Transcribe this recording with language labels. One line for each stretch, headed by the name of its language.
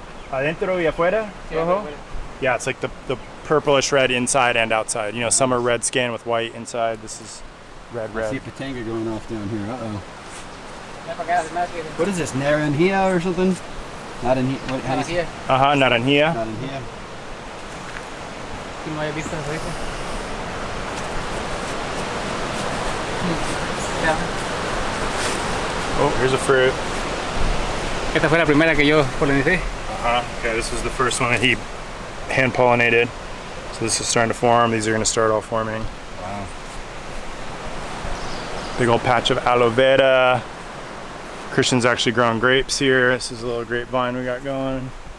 Spanish: Adentro y afuera? Rojo?
English: Yeah, it's like the purplish red inside and outside. You know, some are red skin with white inside. This is red, I see a red. patanga going off down here. Uh-oh.
Spanish: Ya para acá, más que-
English: What is this, naranjilla or something? Not in here. What, how do you say?
Spanish: Aquí, Ajá, naranjilla.
English: Not in here.
Spanish: si no había visto ahorita. Ya.
English: Oh, here's a fruit.
Spanish: Esta fue la primera que yo polinicé. Uh-huh.
English: Okay, this was the first one that he hand pollinated. So this is starting to form. These are going to start all forming. Wow. Big old patch of aloe vera. Christian's actually growing grapes here. This is a little grapevine we got going.